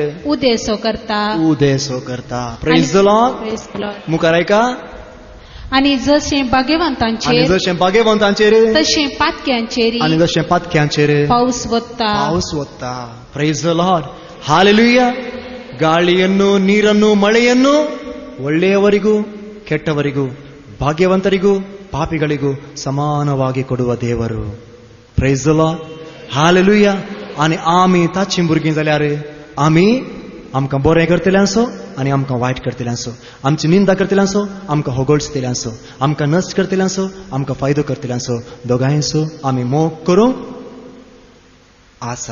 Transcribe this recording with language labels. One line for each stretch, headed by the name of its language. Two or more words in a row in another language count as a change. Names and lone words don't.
Konkani: उदेसो करता.
English: praise the Lord.
Konkani: मुखार ऐका. आनी जशें भाग्यवंतांचेर तशें पातक्यांचेर पावस वत्ता.
English: praise the Lord. Hallelujah.
Kannada: ಗಾಳಿಯನ್ನು, ನೀರನ್ನು, ಮಳೆಯನ್ನು ಒಳ್ಳೆಯವರಿಗೂ ಕೆಟ್ಟವರಿಗೂ, ಭಾಗ್ಯವಂತರಿಗೂ ಪಾಪಿಗಳಿಗೂ ಸಮಾನವಾಗಿ ಕೊಡುವ ದೇವರು.
English: praise the Lord. हालेलुया.
Konkani: आणि आमी ताची भुरगीं जाल्यार आमी आमकां बरें करतलें आसो आनी आमकां वायट करतलें आसो, आमची निंदा करतलें आसो, आमकां होगोळटलें आसो, आमकां नश्ट करतलें आसो, आमकां फायदो करतलें आसो, दोगांयचो आमी मोग करूंक आसा.